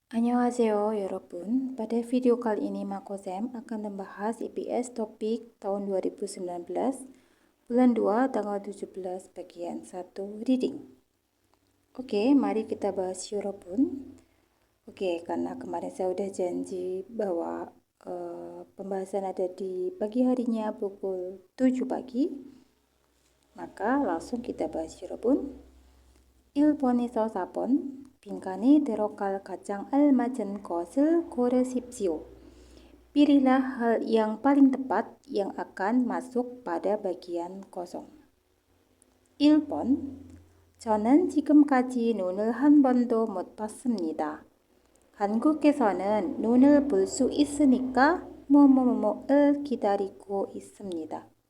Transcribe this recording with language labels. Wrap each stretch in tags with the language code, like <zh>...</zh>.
<ko>Annyeonghaseyo 여러분.</ko> <id>Pada video kali ini Makosem akan membahas IPS topik tahun 2019 bulan 2 tanggal 17 bagian 1 reading. Oke, mari kita bahas</id> <ko>여러분.</ko> <id>Oke, karena kemarin saya udah janji bahwa pembahasan ada di pagi harinya pukul 7 pagi, maka langsung kita bahas 여러분.</id> <ko>1번에서 4번 빈칸에 들어갈 가장 알맞은 것을 고르십시오.</ko> <id>Pilihlah hal yang paling tepat yang akan masuk pada bagian kosong.</id> <ko>1번 저는 지금까지 눈을 한 번도 못 봤습니다. 한국에서는 눈을 볼 수 있으니까 뭐뭐뭐를 기다리고 있습니다.</ko>